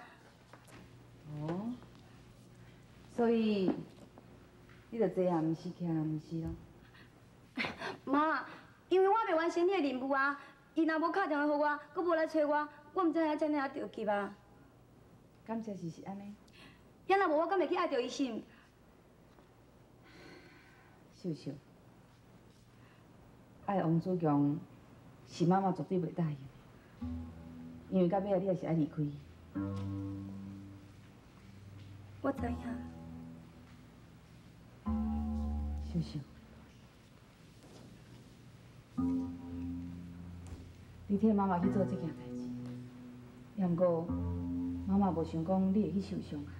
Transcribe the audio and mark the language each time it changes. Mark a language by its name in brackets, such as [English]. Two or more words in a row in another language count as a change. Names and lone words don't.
[Min Nan Chinese] 哦，所以你着坐也毋是，徛也毋是咯。妈，因为我未完成你的任务啊，伊若无打电话给我，佮无来找我，我毋知影遮尔啊着急啊。感情是安尼。要若无我，敢会去爱着伊心？秀秀，爱王子强是妈妈绝对袂答应，因为到尾仔你也是爱离开。我知影。秀秀，你替妈妈去做这件代志，也毋过妈妈无想讲你会去受伤害。